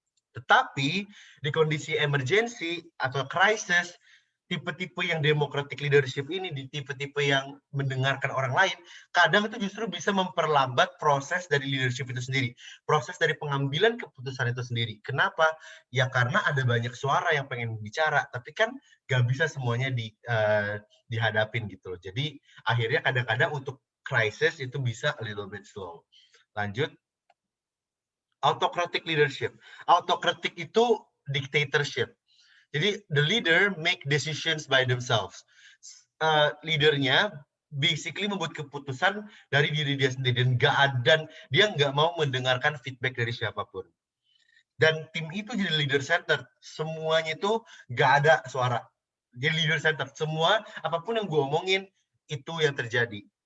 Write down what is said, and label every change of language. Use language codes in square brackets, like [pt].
[id] Tetapi di kondisi emergency atau crisis, tipe-tipe yang democratic leadership ini, di tipe-tipe yang mendengarkan orang lain, kadang itu justru bisa memperlambat proses dari leadership itu sendiri, proses dari pengambilan keputusan itu sendiri. Kenapa? Ya karena ada banyak suara yang pengen bicara, tapi kan nggak bisa semuanya dihadapin gitu loh. Jadi akhirnya kadang-kadang untuk crisis itu bisa [en] a little bit slow. [id] Lanjut. [en] Autocratic leadership. Autocratic [id] itu [en] dictatorship. [id] Jadi [en] the leader make decisions by themselves. [id] Leadernya basically membuat keputusan dari diri dia sendiri dan dia nggak mau mendengarkan feedback dari siapapun. Dan tim itu jadi leader center. Semuanya itu nggak ada suara. Jadi leader center. Semua apapun yang gue omongin itu yang terjadi.